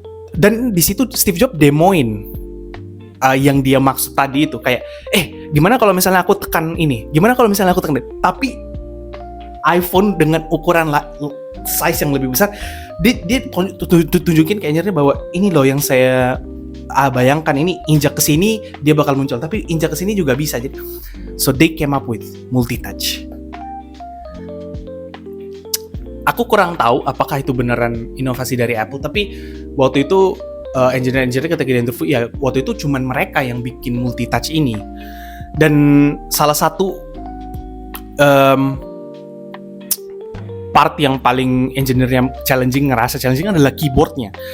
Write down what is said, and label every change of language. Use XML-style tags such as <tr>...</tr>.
<id>Dan di situ Steve Jobs demoin yang dia maksud tadi itu, kayak gimana kalau misalnya aku tekan ini, gimana kalau misalnya aku tekan ini, tapi iPhone dengan ukuran size yang lebih besar, dia tunjukin ke engineer-nya bahwa ini loh yang saya bayangkan, ini injak ke sini dia bakal muncul, tapi injak ke sini juga bisa. Jadi</id> <en>so they came up with multi-touch.</en> <id>Aku kurang tahu apakah itu beneran inovasi dari Apple, tapi waktu itu engineer ketika di interview, ya waktu itu cuman mereka yang bikin multi-touch ini. Dan salah satu part yang paling engineer-nya ngerasa challenging adalah keyboardnya.</id>